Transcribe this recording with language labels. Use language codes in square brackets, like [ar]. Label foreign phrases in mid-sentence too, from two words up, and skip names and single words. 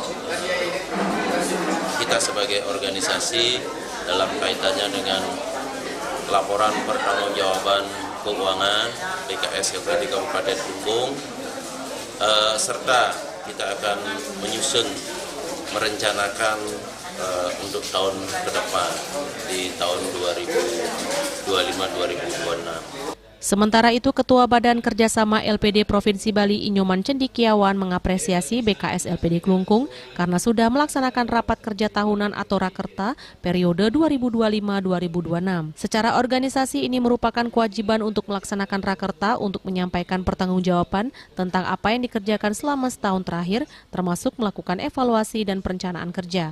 [id] kita sebagai organisasi dalam kaitannya dengan laporan pertanggungjawaban keuangan BKS LPD Kabupaten Klungkung, serta kita akan menyusun merencanakan untuk tahun ke depan di tahun 2025-2026. Sementara itu, Ketua Badan Kerjasama LPD Provinsi Bali Inyoman Cendikiawan mengapresiasi BKS LPD Klungkung karena sudah melaksanakan rapat kerja tahunan atau Rakerta periode 2025-2026. Secara organisasi ini merupakan kewajiban untuk melaksanakan Rakerta untuk menyampaikan pertanggungjawaban tentang apa yang dikerjakan selama setahun terakhir, termasuk melakukan evaluasi dan perencanaan kerja.